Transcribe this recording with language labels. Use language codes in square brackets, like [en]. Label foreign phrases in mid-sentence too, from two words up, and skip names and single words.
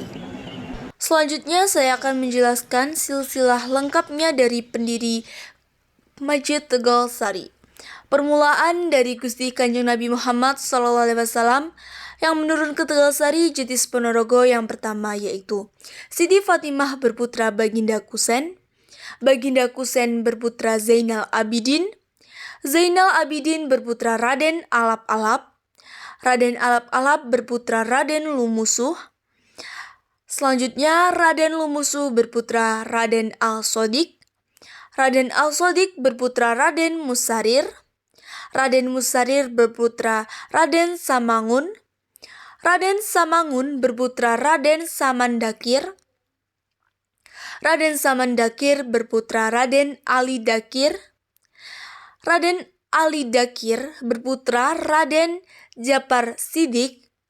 [id] Selanjutnya saya akan menjelaskan silsilah lengkapnya dari pendiri Masjid Tegalsari. Permulaan dari Gusti Kanjeng Nabi Muhammad SAW yang menurun ke Tegalsari Jetis Ponorogo yang pertama, yaitu Siti Fatimah berputra Baginda Kusen, Baginda Kusen berputra Zainal Abidin, Zainal Abidin berputra Raden Alap-Alap, Raden Alap-Alap berputra Raden Lumusuh. Selanjutnya Raden Lumusuh berputra Raden Al-Sodik, Raden Al-Sodik berputra Raden Musarir, Raden Musarir berputra Raden Samangun, Raden Samangun berputra Raden Samandakir, Raden Samandakir berputra Raden Ali Dakir, Raden Ali Dakir berputra Raden Jabar Sidik.